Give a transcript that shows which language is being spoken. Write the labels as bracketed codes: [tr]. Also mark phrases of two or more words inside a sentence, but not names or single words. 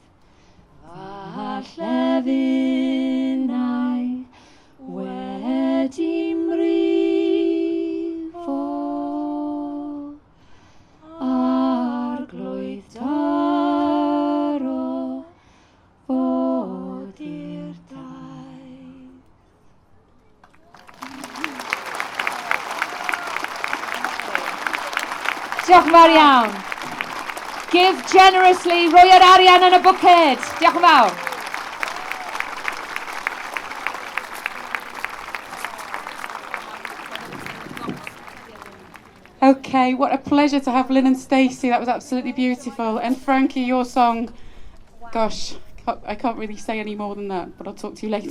[cy] Falle fynnau wedi mrifo arglwydd daro fod i'r daith. Diolch yn fawr iawn. [en] Give generously, [cy] rhoi yr arian yn y bwced. Diolch yn fawr. [en] Okay, what a pleasure to have Lynn and Stacey. That was absolutely beautiful. And Frankie, your song, gosh, I can't really say any more than that, but I'll talk to you later.